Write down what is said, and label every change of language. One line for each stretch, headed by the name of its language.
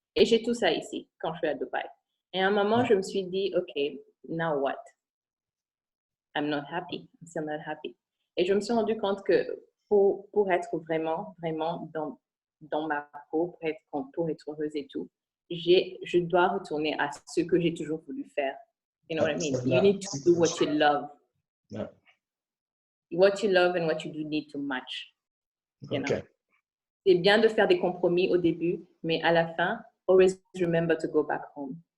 French: Et j'ai tout ça ici quand je suis à Dubaï. Et à un moment, je me suis dit,
English: OK, now what? I'm not happy.
French: I'm still not happy. Et je me suis rendu compte que pour être vraiment, vraiment dans ma peau, pour être heureuse et tout, je dois retourner à ce que j'ai toujours voulu faire.
English: You know what I mean? You need to do what you love. Yeah. What you love and what you do need to match. You know? Okay.
French: C'est bien de faire des compromis au début, mais à la fin,
English: always remember to go back home.